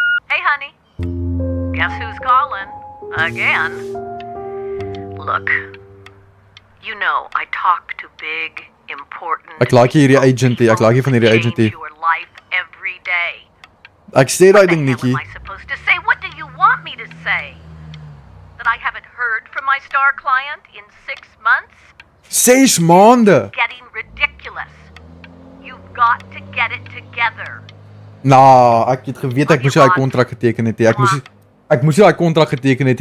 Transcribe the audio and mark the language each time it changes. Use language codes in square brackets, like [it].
[en] Hey, honey. Guess who's calling? Again. Look, you know I talk to big, important... [af] Ek like hierdie agentie, ek like van hierdie agentie. [en] ...your life every day. [af] Ek sê daai ding, Nikki. [en] What am I supposed to say? What do you want me to say? That I haven't heard from my star client in 6 months? [af] 6 maande! [en] Getting ridiculous. You've got to get it together. [af] Nou, ek het geweet ek moes daai kontrak geteken het. Ek moes daai kontrak geteken het.